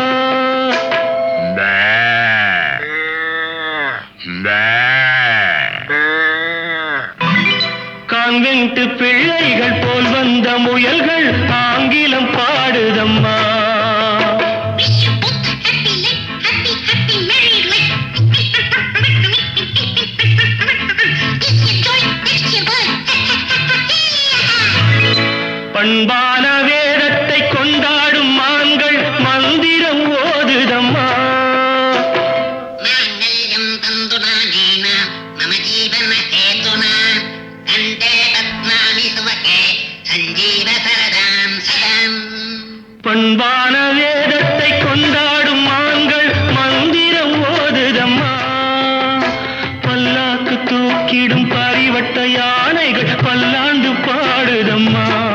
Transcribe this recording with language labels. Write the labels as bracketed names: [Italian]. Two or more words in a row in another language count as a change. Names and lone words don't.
[Tamil] கான்வென்ட் பிள்ளைகள் போல் வந்த முயல்கள் ஆங்கிலம் பாடுதம்மா. [English] Wish you both a happy life, happy, happy married life. This year joy, next year birth. [Tamil] பண்பான வேதத்தை கொண்டாடும் மான்கள் மந்திரம் ஓதுதம்மா. [Sanskrit] माङ्गल्यं तन्तुनानेन मम जीवनहेतुना कण्ठे बध्नामि सुभगे सञ्जीव सरदां सदाम्. [Tamil] பண்பான வேதத்தை கொண்டாடும் மான்கள் மந்திரம் ஓதுதம்மா. பல்லாக்கு தூக்கிடும் பரிவட்ட யானைகள் பல்லாண்டு பாடுதம்மா.